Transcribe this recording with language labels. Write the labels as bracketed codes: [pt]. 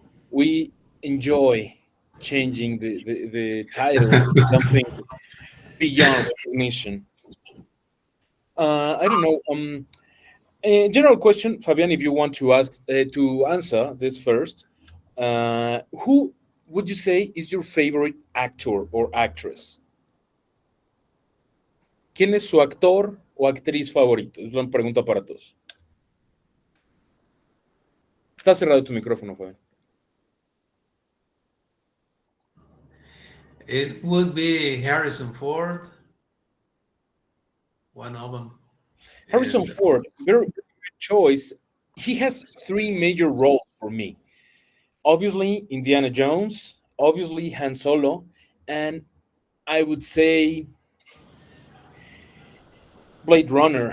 [en] We enjoy changing the titles to something beyond recognition. I don't know. A general question, Fabian, if you want to answer this first, who would you say is your favorite actor or actress? [es] ¿Quién es su actor o actriz favorito? Es una pregunta para todos. Está cerrado tu micrófono, Fabián. [en] It would be Harrison Ford, one of them. Harrison And Ford, very good choice. He has three major roles for me. Obviously, Indiana Jones, obviously Han Solo, and I would say Blade Runner.